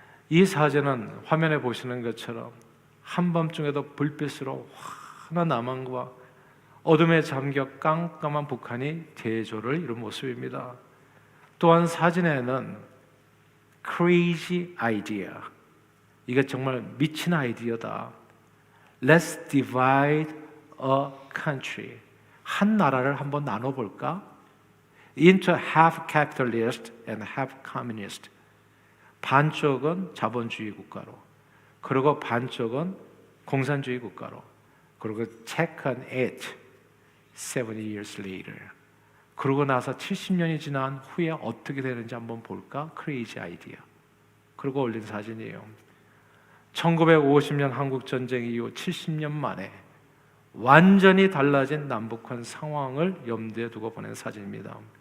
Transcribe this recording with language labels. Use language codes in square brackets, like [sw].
[ko] 이 사진은 화면에 보시는 것처럼 한밤중에도 불빛으로 환한 남한과 어둠에 잠겨 깜깜한 북한이 대조를 이룬 모습입니다. 또한 사진에는 [en] crazy idea, [ko] 이게 정말 미친 아이디어다. [en] Let's divide a country, [ko] 한 나라를 한번 나눠볼까? [en] Into half capitalist and half communist. [ko] 반쪽은 자본주의 국가로, 그리고 반쪽은 공산주의 국가로. 그리고 [en] check on it 70 years later. [ko] 그러고 나서 70년이 지난 후에 어떻게 되는지 한번 볼까? [en] Crazy idea. [ko] 그리고 올린 사진이에요. 1950년 한국전쟁 이후 70년 만에 완전히 달라진 남북한 상황을 염두에 두고 보낸 사진입니다.